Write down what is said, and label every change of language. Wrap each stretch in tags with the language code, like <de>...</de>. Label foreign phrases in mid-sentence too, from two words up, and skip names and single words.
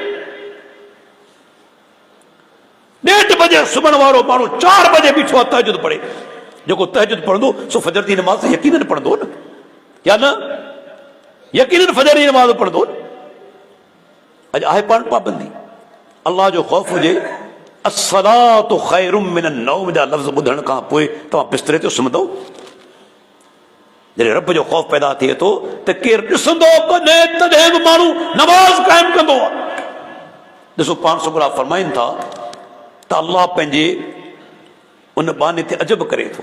<sd>1:30 बजे सुम्हण वारो माण्हू 4 बजे बीठो आहे तहजुद पढ़े। जेको तहजुद पढ़ंदो सो फजर जी नमाज़ यकीनन पढ़ंदो न, या न? यकीनन फजर जी नमाज़ पढ़ंदो न। अॼु आहे पाण पाबंदी। अल्लाह जो ख़ौफ़ हुजे।</sd> <ar>الصلاة خير من النوم</ar> <sd>जा लफ़्ज़ ॿुधण खां पोइ तव्हां बिस्तरे ते सुम्हंदो। जॾहिं रब जो ख़ौफ़ पैदा थिए थो त केरु ॾिसंदो कॾहिं तॾहिं बि माण्हू नमाज़ क़ाइमु कंदो आहे। ॾिसो पाण सुगरा फरमाइनि था त अल्लाह पंहिंजे उन बाने ते अजब करे थो।</sd>